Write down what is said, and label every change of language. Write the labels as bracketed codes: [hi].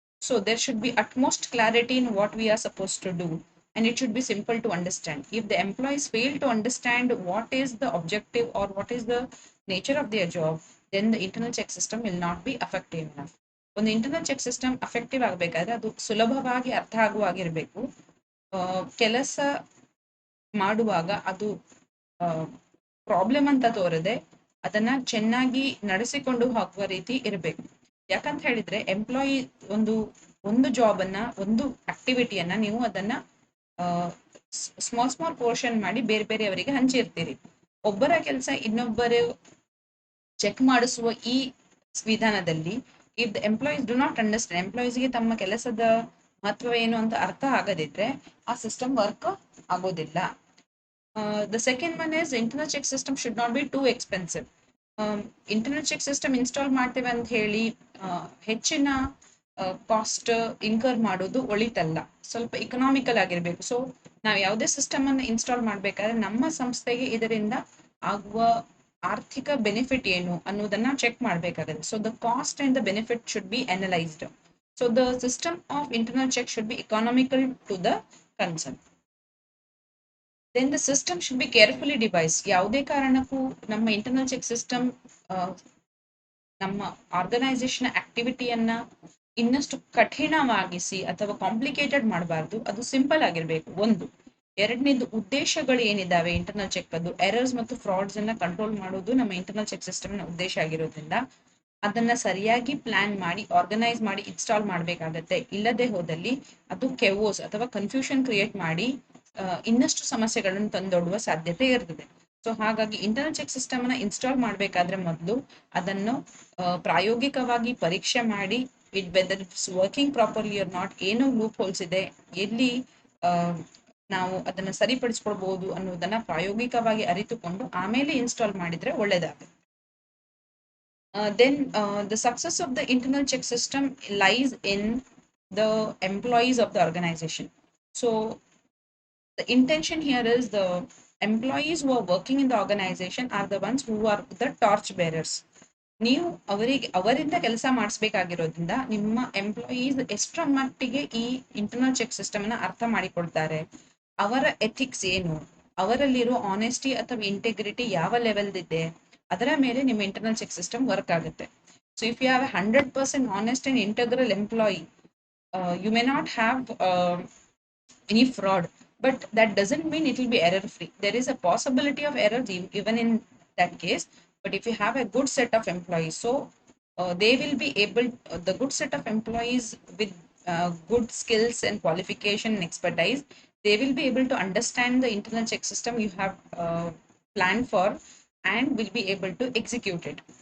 [en] So there should be utmost clarity in what we are supposed to do, and it should be simple to understand. If the employees fail to understand what is the objective or what is the nature of their job, then the internal check system will not be effective enough. [kn] ಒಂದು internal check system affective ಆಗಬೇಕಾದ್ರೆ ಅದು ಸುಲಭವಾಗಿ ಅರ್ಥ ಆಗುವಾಗಿರ್ಬೇಕು. ಕೆಲಸ ಮಾಡುವಾಗ ಅದು problem ಅಂತ ತೋರದೆ ಅದನ್ನ ಚೆನ್ನಾಗಿ ನಡೆಸಿಕೊಂಡು ಹೋಗುವ ರೀತಿ ಇರಬೇಕು. ಯಾಕಂತ ಹೇಳಿದ್ರೆ ಎಂಪ್ಲಾಯಿ ಒಂದು ಜಾಬ್ ಅನ್ನ, ಒಂದು ಆಕ್ಟಿವಿಟಿಯನ್ನ ನೀವು ಅದನ್ನ ಸ್ಮಾಲ್ ಪೋರ್ಷನ್ ಮಾಡಿ ಬೇರೆ ಬೇರೆಯವರಿಗೆ ಹಂಚಿರ್ತೀರಿ. ಒಬ್ಬರ ಕೆಲಸ ಇನ್ನೊಬ್ಬರು ಚೆಕ್ ಮಾಡಿಸುವ ಈ ವಿಧಾನದಲ್ಲಿ [en] if the employees do not understand, [kn] ಎಂಪ್ಲಾಯೀಸ್ಗೆ ತಮ್ಮ ಕೆಲಸದ ಮಹತ್ವ ಏನು ಅಂತ ಅರ್ಥ ಆಗದಿದ್ರೆ ಆ ಸಿಸ್ಟಮ್ ವರ್ಕ್ ಆಗೋದಿಲ್ಲ. [en] The second one is internal check system should not be too expensive. [kn] Internal check system install ಮಾಡ್ತೇವೆ ಅಂತ ಹೇಳಿ ಹೆಚ್ಚಿನ ಕಾಸ್ಟ್ ಇನ್ಕರ್ ಮಾಡೋದು ಒಳಿತಲ್ಲ. ಸ್ವಲ್ಪ ಇಕನಾಮಿಕಲ್ ಆಗಿರ್ಬೇಕು. ಸೊ ನಾವು ಯಾವುದೇ ಸಿಸ್ಟಮ್ ಅನ್ನು ಇನ್ಸ್ಟಾಲ್ ಮಾಡ್ಬೇಕಾದ್ರೆ ನಮ್ಮ ಸಂಸ್ಥೆಗೆ ಇದರಿಂದ ಆಗುವ ಆರ್ಥಿಕ ಬೆನಿಫಿಟ್ ಏನು ಅನ್ನೋದನ್ನ ಚೆಕ್ ಮಾಡ್ಬೇಕಾಗುತ್ತೆ. [en] So the cost and the benefit should be analysed. So the system of internal check should be economical to the concern. Then the system should be carefully devised. [kn] ಯಾವುದೇ ಕಾರಣಕ್ಕೂ ನಮ್ಮ ಇಂಟರ್ನಲ್ ಚೆಕ್ ಸಿಸ್ಟಮ್ ನಮ್ಮ organisation ಆಕ್ಟಿವಿಟಿಯನ್ನ ಇನ್ನಷ್ಟು ಕಠಿಣವಾಗಿಸಿ ಅಥವಾ complicated ಮಾಡಬಾರ್ದು. ಅದು simple ಆಗಿರ್ಬೇಕು. ಒಂದು ಎರಡನೇದು ಉದ್ದೇಶಗಳು ಏನಿದಾವೆ ಇಂಟರ್ನಲ್ ಚೆಕ್ ಅದು ಎರರ್ಸ್ ಮತ್ತು ಫ್ರಾಡ್ಸ್ ಅನ್ನ ಕಂಟ್ರೋಲ್ ಮಾಡೋದು ನಮ್ಮ ಇಂಟರ್ನಲ್ ಚೆಕ್ ಸಿಸ್ಟಮ್ ನ ಉದ್ದೇಶ ಆಗಿರೋದ್ರಿಂದ ಅದನ್ನ ಸರಿಯಾಗಿ ಪ್ಲಾನ್ ಮಾಡಿ ಆರ್ಗನೈಸ್ ಮಾಡಿ ಇನ್ಸ್ಟಾಲ್ ಮಾಡಬೇಕಾಗತ್ತೆ. ಇಲ್ಲದೆ ಹೋದಲ್ಲಿ ಅದು ಕೆವೋಸ್ ಅಥವಾ ಕನ್ಫ್ಯೂಷನ್ ಕ್ರಿಯೇಟ್ ಮಾಡಿ ಇನ್ನಷ್ಟು ಸಮಸ್ಯೆಗಳನ್ನು ತಂದೊಡ್ಡುವ ಸಾಧ್ಯತೆ ಇರ್ತದೆ. ಸೊ ಹಾಗಾಗಿ ಇಂಟರ್ನಲ್ ಚೆಕ್ ಸಿಸ್ಟಮ್ ನ ಇನ್ಸ್ಟಾಲ್ ಮಾಡಬೇಕಾದ್ರೆ ಮೊದಲು ಅದನ್ನು ಪ್ರಾಯೋಗಿಕವಾಗಿ ಪರೀಕ್ಷೆ ಮಾಡಿ [en] it whether it's working properly or not, [kn] ಏನು ಲೂಪ್ ಹೋಲ್ಸ್ ಇದೆ, ಎಲ್ಲಿ ನಾವು ಅದನ್ನ ಸರಿಪಡಿಸ್ಕೊಳ್ಬಹುದು ಅನ್ನೋದನ್ನ ಪ್ರಾಯೋಗಿಕವಾಗಿ ಅರಿತುಕೊಂಡು ಆಮೇಲೆ ಇನ್ಸ್ಟಾಲ್ ಮಾಡಿದ್ರೆ ಒಳ್ಳೇದಾಗುತ್ತೆ. [en] Then the success of the internal check system lies in the employees of the organization. So the intention here is the employees who are working in the organization are the ones who are the torch bearers. [kn] ನೀವು ಅವರಿಂದ ಕೆಲಸ ಮಾಡಿಸ್ಬೇಕಾಗಿರೋದ್ರಿಂದ ನಿಮ್ಮ employees ಎಷ್ಟರ ಮಟ್ಟಿಗೆ ಈ internal check system ನ ಅರ್ಥ ಮಾಡಿಕೊಳ್ತಾರೆ, ಅವರ ಎಥಿಕ್ಸ್ ಏನು, ಅವರಲ್ಲಿರೋ ಆನೆಸ್ಟಿ ಅಥವಾ ಇಂಟೆಗ್ರಿಟಿ ಯಾವ ಲೆವೆಲ್ ಇದೆ, ಅದರ ಮೇಲೆ ನಿಮ್ಮ ಇಂಟರ್ನಲ್ ಚೆಕ್ ಸಿಸ್ಟಮ್ ವರ್ಕ್ ಆಗುತ್ತೆ. [en] So if you have 100% honest and integral employee, you may not have any fraud, but that doesn't mean it will be error free. There is a possibility of errors even in that case, but if you have a good set of employees, so they will be able, the good set of employees with good skills and qualification and expertise, they will be able to understand the internal check system you have planned for and will be able to execute it.